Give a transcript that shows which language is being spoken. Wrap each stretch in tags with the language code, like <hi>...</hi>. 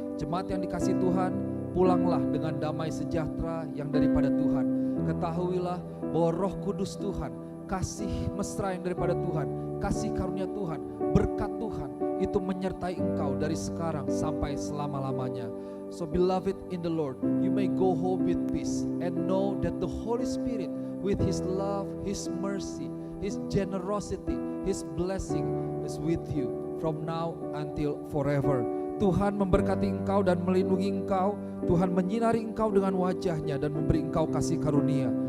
<id>Jemaat yang dikasih Tuhan, pulanglah dengan damai sejahtera yang daripada Tuhan. Ketahuilah bahwa Roh Kudus Tuhan, kasih mesra yang daripada Tuhan, kasih karunia Tuhan, berkat Tuhan itu menyertai engkau dari sekarang sampai selama-lamanya.</id> <en>So beloved in the Lord, you may go home with peace and know that the Holy Spirit with His love, His mercy, His generosity, His blessing is with you from now until forever.</en> <id>Tuhan memberkati engkau dan melindungi engkau. Tuhan menyinari engkau dengan wajahnya dan memberi engkau kasih karunia.</id>